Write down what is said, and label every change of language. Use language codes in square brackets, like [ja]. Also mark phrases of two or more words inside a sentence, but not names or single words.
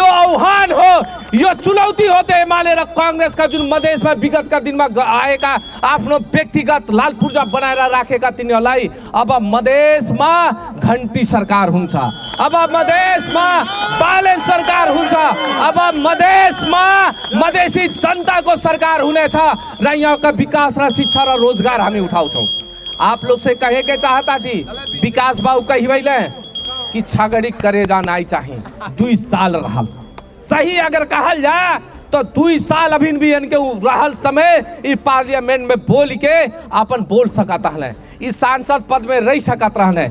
[ne] आह्वान हो, यो चुनौती हो त एमाले र कांग्रेसका जुन मधेसमा विगतका दिनमा आएका आफ्नो व्यक्तिगत लाल पूर्जा बनाएर राखेका तिनीहरूलाई अब मधेसमा घन्टी सरकार हुन्छ, अब मधेसमा बालेन सरकार हुन्छ, अब मधेसमा मधेसी जनताको सरकार हुनेछ र यहाँका विकास र शिक्षा र रोजगार हामी उठाउँछौँ। [bho] आप लोग से कहे के चाहता थी विकास बाबू कही भैले कि छगड़ी करे जाना चाहिए 2 साल रहल सही अगर कहल जाए तो 2 साल अभी भी इनके रहल समय इस पार्लियामेंट में बोल के अपन बोल सकता है, इस सांसद पद में रह सकता रहने।